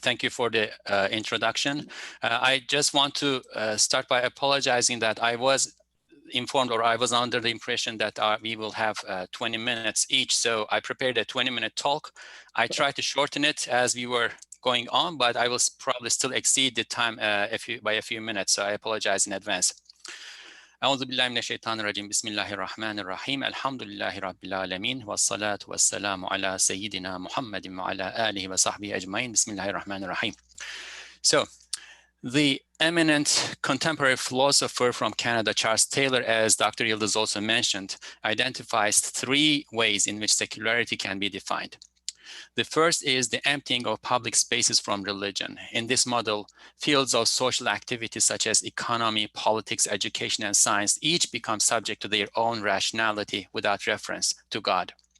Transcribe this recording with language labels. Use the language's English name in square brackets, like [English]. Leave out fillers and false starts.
[English] Thank you for the introduction. I just want to start by apologizing that I was informed, or I was under the impression that we will have 20 minutes each. So I prepared a 20-minute talk. I tried to shorten it as we were going on, but I will probably still exceed the time by a few minutes. So I apologize in advance. [Arabic] أعوذ بالله من الشيطان الرجيم بسم الله الرحمن الرحيم الحمد لله رب العالمين والصلاة والسلام على سيدنا محمد وعلى آله وصحبه أجمعين بسم الله الرحمن الرحيم. [English] So, the eminent contemporary philosopher from Canada, Charles Taylor, as Dr. Yildiz also mentioned, identifies 3 ways in which secularity can be defined. The first is the emptying of public spaces from religion. In this model, fields of social activity such as economy, politics, education, and science each become subject to their own rationality without reference to God.